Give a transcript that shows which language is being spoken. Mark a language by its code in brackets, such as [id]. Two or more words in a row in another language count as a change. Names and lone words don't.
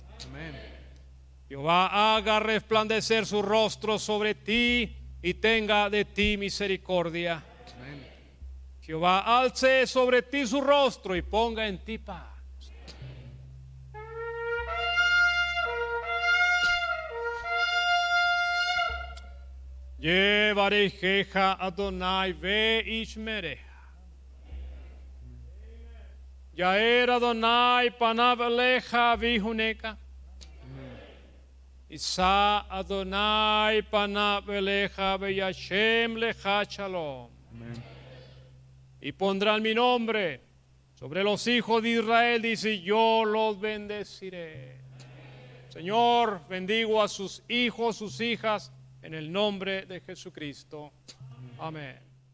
[es] Amén. Jehová haga resplandecer su rostro sobre ti y tenga de ti misericordia. Amén. Jehová alce sobre ti su rostro y ponga en ti paz. [he] יברכך אדוני וישמרך. יאר אדוני פניו אליך ויחנך. ישא אדוני פניו אליך וישם לך שלום. [es] Y pondrán mi nombre sobre los hijos de Israel, dice: yo los bendeciré. Señor, bendigo a sus hijos, sus hijas, en el nombre de Jesucristo. Amén.